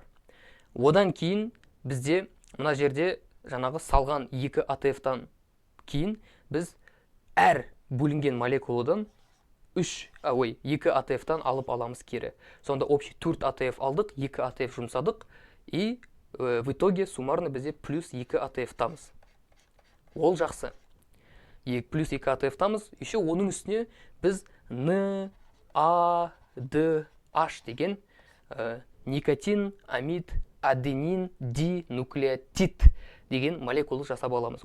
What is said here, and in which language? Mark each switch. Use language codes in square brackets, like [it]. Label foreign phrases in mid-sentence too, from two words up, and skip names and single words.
[kk] Одан кейін бізде мына жерде жаңағы салған 2 АТФ-тан кейін біз әр бөлінген молекуладан 2 АТФ-тан алып аламыз кері. Сонда общий 4 АТФ алдық, 2 АТФ жұмсадық, [ru] и в итоге суммарно [kk] бізде плюс 2 АТФ-тамыз. Ол жақсы. Плюс 2 АТФ-тамыз, еще оның үстіне біз N, A, D, H деген никотин, амид, аденин, динуклеотид деген молекула жасап аламыз.